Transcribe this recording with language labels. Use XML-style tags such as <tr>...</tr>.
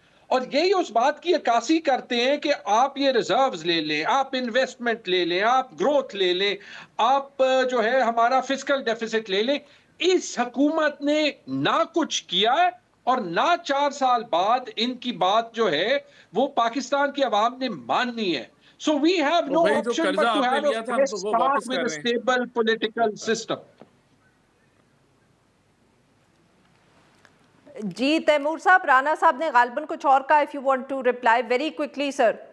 <ur>اور یہی اس بات کی عکاسی کرتے ہیں کہ آپ یہ ریزروز لے لیں, آپ انویسٹمنٹ لے لیں, آپ گروتھ لے لیں, آپ جو ہے ہمارا فسکل ڈیفیسٹ لے لیں. اس حکومت نے نہ کچھ کیا ہے, اور نہ 4 سال بعد ان کی بات جو ہے وہ پاکستان کی عوام نے ماننی ہے.</ur> <en>So we have no option but to have a fresh start with a stable political system.</en> <ur>جی Timur صاحب, رانا صاحب نے غالباً کچھ اور کہا.</ur> <en>if you want to reply very quickly sir.</en>